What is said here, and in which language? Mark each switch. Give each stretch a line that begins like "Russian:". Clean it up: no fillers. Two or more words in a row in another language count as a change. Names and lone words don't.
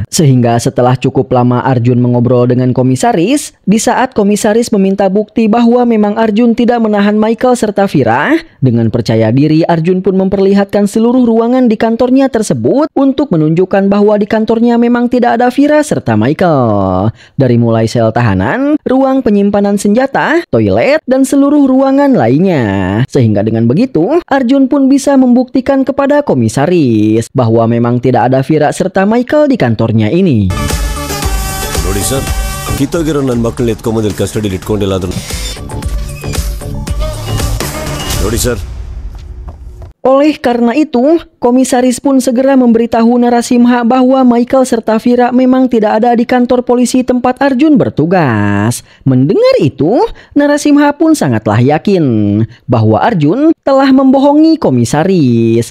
Indonesian: Sehingga setelah cukup lama Arjun mengobrol dengan komisaris, di saat komisaris meminta bukti bahwa memang Arjun tidak menahan Michael serta Vira, dengan percaya diri Arjun pun memperlihatkan seluruh ruangan di kantornya tersebut untuk menunjukkan bahwa di kantornya memang tidak ada Vira serta Michael. Dari mulai sel tahanan, ruang penyimpanan senjata, toilet, dan seluruh ruangan lainnya. Sehingga dengan begitu, Arjun pun bisa membuktikan kepada komisaris bahwa memang tidak ada Vira serta Michael di kantornya ini.
Kannada: ನೋಡಿ ಸರ್, ಕಿತ್ತೋಗಿರೋ ನನ್ನ ಮಕ್ಕಳನ್ನ ಎತ್ಕೊಂಬಂದು ಕಸ್ಟಡಿಯಲ್ಲಿ ಇಟ್ಕೊಂಡಿಲ್ಲ ಅದನ್ನು ನೋಡಿ ಸರ್.
Indonesian: Oleh karena itu, komisaris pun segera memberitahu Narasimha bahwa Michael serta Vira memang tidak ada di kantor polisi tempat Arjun bertugas. Mendengar itu, Narasimha pun sangatlah yakin bahwa Arjun telah membohongi komisaris.